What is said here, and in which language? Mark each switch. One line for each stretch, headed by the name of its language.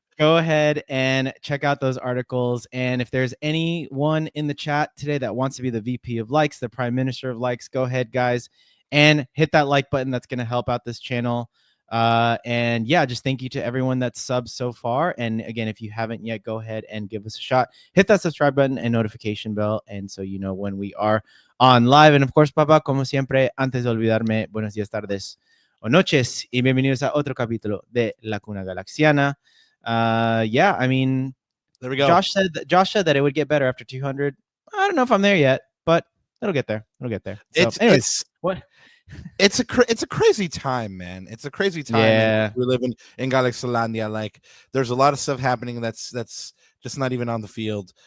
English: Go ahead and check out those articles. And if there's anyone in the chat today that wants to be the VP of likes, the Prime Minister of likes, go ahead, guys, and hit that like button. That's going to help out this channel. And yeah, just thank you to everyone that's subbed so far. And again, if you haven't yet, go ahead and give us a shot. Hit that subscribe button and notification bell, and so you know when we are on live. And of course,
Spanish: Papa, como siempre, antes de olvidarme, buenos días, tardes o noches, y bienvenidos a otro capítulo de La Cuna Galaxiana.
English: Yeah, I mean, there we go. Josh said that it would get better after 200. I don't know if I'm there yet, but it'll get there. It'll get there. So, it's a crazy time, man. It's a crazy time. Yeah, we live in Galaxylandia. Like, there's a lot of stuff happening that's just not even on the field.